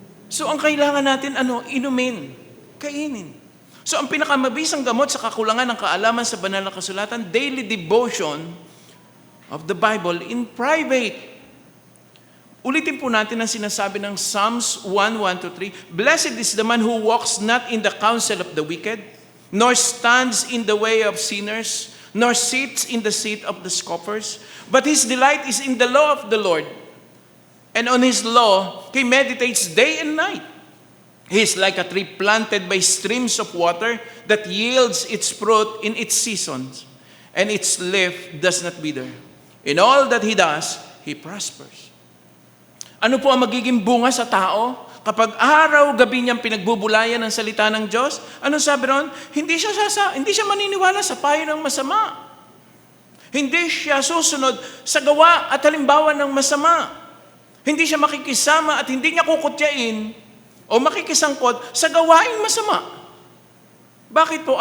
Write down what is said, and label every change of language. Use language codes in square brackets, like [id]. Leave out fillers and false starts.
[tl] So ang kailangan natin, inumin, kainin. So ang pinakamabisang gamot sa kakulangan ng kaalaman sa banal na kasulatan, [en] daily devotion of the Bible in private. [tl] Ulitin po natin ang sinasabi ng Psalms 1:1-3. [en] Blessed is the man who walks not in the counsel of the wicked, nor stands in the way of sinners, nor sits in the seat of the scoffers, but his delight is in the law of the Lord, and on his law he meditates day and night. He is like a tree planted by streams of water that yields its fruit in its seasons, and its leaf does not wither. In all that he does, he prospers. [tl] Ano po ang magiging bunga sa tao kapag araw-gabi niyang pinagbubulayan ng salita ng Diyos? Ano sabi ron? Hindi siya maniniwala sa payo ng masama. Hindi siya susunod sa gawa at halimbawa ng masama. Hindi siya makikisama at hindi niya kukutyain o makikisangkot sa gawaing masama. Bakit po?